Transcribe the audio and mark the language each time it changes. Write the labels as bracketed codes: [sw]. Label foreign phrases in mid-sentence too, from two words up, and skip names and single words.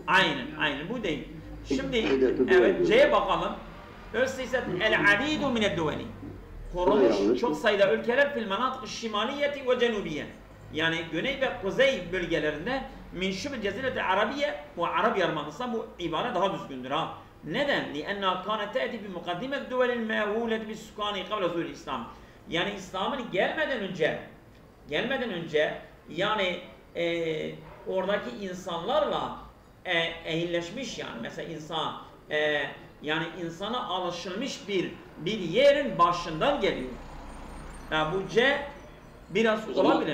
[tr] Aynen bu değil. Şimdi evet C'ye bakalım. Öyleyse [ar] العديد من الدول. [tr] Kurulmuş çok sayıda ülkeler [ar] في المناطق الشمالية والجنوبية. [tr] Yani güney ve kuzey bölgelerinde [ar] من شبه الجزيرة العربية [tr] ve Arap Yarımadası, bu ibare daha düzgündür ha. Neden? [ar] لأنها كانت تأتي بمقدمة الدول المأهولة بالسكان قبل ظهور الإسلام. [tr] Yani İslam'ın gelmeden önce yani oradaki insanlarla ehilleşmiş, yani mesela insan yani insana alışılmış bir yerin başından geliyor. Yani bu C biraz olabilir.